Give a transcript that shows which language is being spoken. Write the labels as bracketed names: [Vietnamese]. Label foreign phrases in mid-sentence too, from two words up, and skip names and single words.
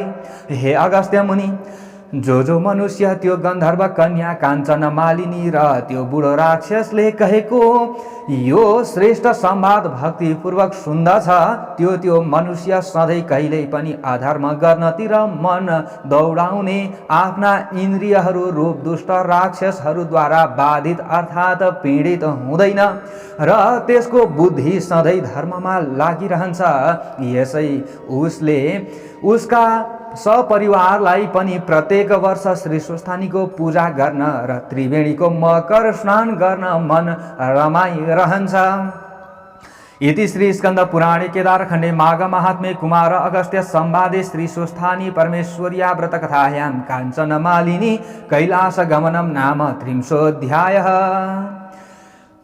[Nepali] हे अगस्त्य मुनि, जो मनुष्य त्यो गन्धर्व कन्या काञ्चन मालिनी र त्यो बुढो राक्षसले कहेको यो श्रेष्ठ संवाद भक्तिपूर्वक सुन्दछ, त्यो मनुष्य सधैँ कहिल्यै पनि अधर्म गर्नतिर मन दौडाउने, आफ्ना इन्द्रियहरू रूप दुष्ट राक्षसहरूद्वारा बाधित अर्थात् पीडित हुँदैन र त्यसको बुद्धि सधैँ धर्ममा लागिरहन्छ। यसै उसले उसका सपरिवारलाई पनि प्रत्येक वर्ष श्री स्वस्थानीको पूजा गर्न र त्रिवेणीको मकर स्नान गर्न मन रमाइरहन्छ। [Sanskrit] इति श्री स्कंद पुराणे केदारखण्डे माघ महात्म्ये कुमार अगस्त्य संवादे श्री स्वस्थानी परमेश्वर्या व्रत कथायां काञ्चन मालिनी कैलास गमनम नाम 30 अध्यायः।